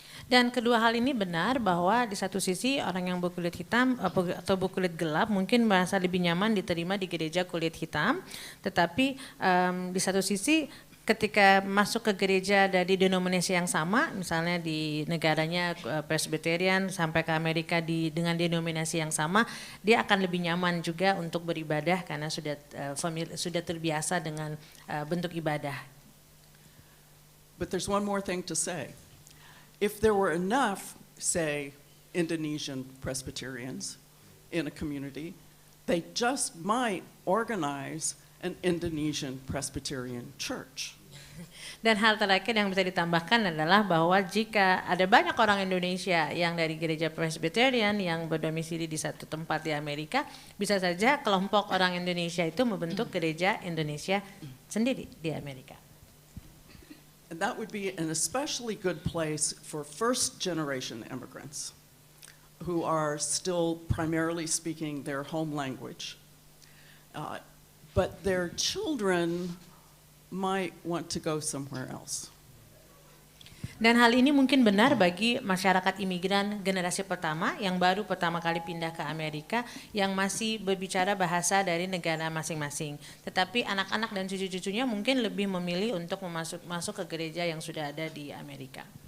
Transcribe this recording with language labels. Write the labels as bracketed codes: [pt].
[id] Dan kedua hal ini benar bahwa di satu sisi orang yang berkulit hitam atau berkulit gelap mungkin merasa lebih nyaman diterima di gereja kulit hitam, tetapi di satu sisi ketika masuk ke gereja dari denominasi yang sama, misalnya di negaranya Presbyterian sampai ke Amerika dengan denominasi yang sama, dia akan lebih nyaman juga untuk beribadah karena sudah terbiasa dengan bentuk ibadah. [en] But there's one more thing to say. If there were enough, say, Indonesian Presbyterians in a community, they just might organize an Indonesian Presbyterian church. [id] Dan hal terakhir yang bisa ditambahkan adalah bahwa jika ada banyak orang Indonesia yang dari gereja Presbyterian yang berdomisili di satu tempat di Amerika, bisa saja kelompok orang Indonesia itu membentuk gereja Indonesia sendiri di Amerika. [en] And that would be an especially good place for first-generation immigrants who are still primarily speaking their home language. But their children might want to go somewhere else. [id] Dan hal ini mungkin benar bagi masyarakat imigran generasi pertama yang baru pertama kali pindah ke Amerika yang masih berbicara bahasa dari negara masing-masing. Tetapi anak-anak dan cucu-cucunya mungkin lebih memilih untuk masuk ke gereja yang sudah ada di Amerika.